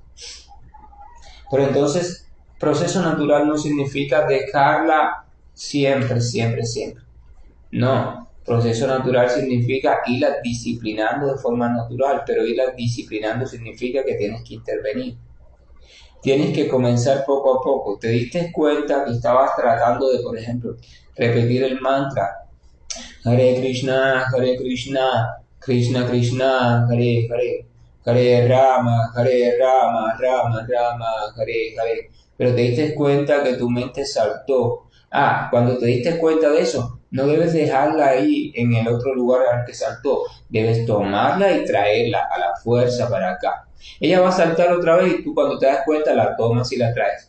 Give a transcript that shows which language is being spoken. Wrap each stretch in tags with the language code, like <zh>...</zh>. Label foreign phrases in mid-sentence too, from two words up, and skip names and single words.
<es>Pero entonces, proceso natural no significa dejarla siempre, siempre, siempre. No, proceso natural significa irla disciplinando de forma natural, pero irla disciplinando significa que tienes que intervenir. Tienes que comenzar poco a poco. Te diste cuenta que estabas tratando de, por ejemplo, repetir el mantra</es> <sa>हरे कृष्ण कृष्ण कृष्ण हरे हरे. हरे राम हरे राम राम राम हरे हरे.</sa> <es>Pero te diste cuenta que tu mente saltó. Cuando te diste cuenta de eso, no debes dejarla ahí en el otro lugar al que saltó. Debes tomarla y traerla a la fuerza para acá. Ella va a saltar otra vez y tú cuando te das cuenta la tomas y la traes.</es>